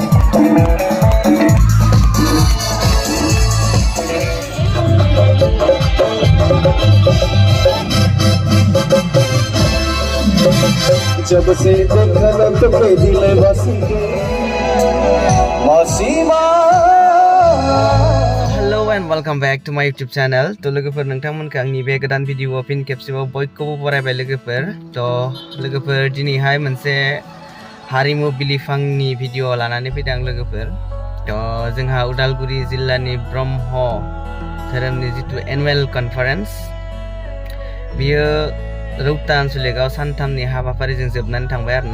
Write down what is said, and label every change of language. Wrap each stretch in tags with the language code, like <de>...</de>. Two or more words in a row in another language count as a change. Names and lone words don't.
<bho>जब से देखल तो के दिल बस मसीबा</bho> <en>Hello and welcome back to my YouTube channel.</en> <brx>To लोगोफोर नोंथांमोनखौ आंनि बे गोदान भिडिअ फिन खेबसेबाव बयखौबो बरायबाय लोगोफोर. लोगोफोर दिनैहाय मोनसे हारिमु बिलिफांनि भिडिअ लानानै फैदों लोगोफोर. जोंहा उदालगुरि जिल्लानि ब्रह्म धोरोमनि जितु</brx> <en>annual conference</en> <brx>बियो रौता आनसलिकआव सानथामनि हाबाफारिजों जोबनानै थांबाय आरोना.</brx>